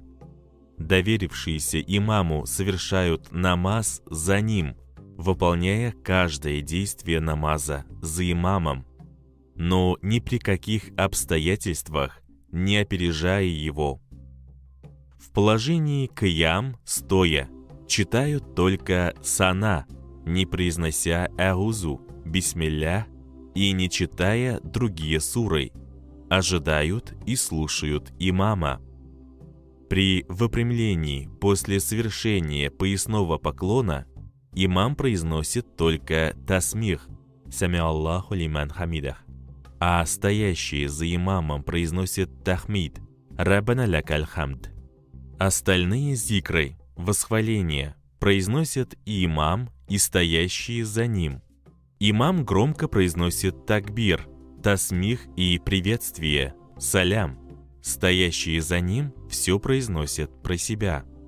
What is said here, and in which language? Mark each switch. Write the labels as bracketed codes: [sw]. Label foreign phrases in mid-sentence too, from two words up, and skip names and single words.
[ru] Доверившиеся имаму совершают намаз за ним, выполняя каждое действие намаза за имамом, но ни при каких обстоятельствах не опережая его. В положении киям, стоя, читают только сана, не произнося аузу, бисмилля, и не читая другие суры, ожидают и слушают имама. При выпрямлении после совершения поясного поклона имам произносит только тасмих [ar] «سمع الله لمن حمده», [ru] а стоящие за имамом произносят тахмид [ar] «ربنا لك الحمد». [ru] Остальные зикры, восхваления, произносят и имам, и стоящие за ним. Имам громко произносит такбир, тасмих и приветствие, салям. Стоящие за ним все произносят про себя.